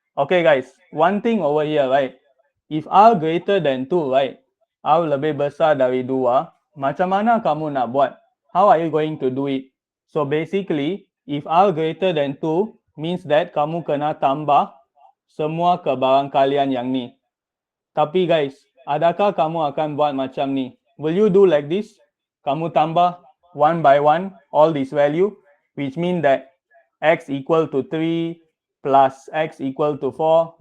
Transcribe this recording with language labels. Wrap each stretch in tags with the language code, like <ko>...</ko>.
<en>Okay guys, one thing over here, right? If R greater than 2, right?</en> <ms>R lebih besar dari 2, macam mana kamu nak buat?</ms> <en>How are you going to do it? So basically, if R greater than 2, means that</en> <ms>kamu kena tambah semua kebarangkalian yang ni. Tapi guys, adakah kamu akan buat macam ni?</ms> <en>Will you do like this?</en> <ms>Kamu tambah</ms> <en>one by one all this value, which mean that x equal to 3 plus x equal to 4?</en>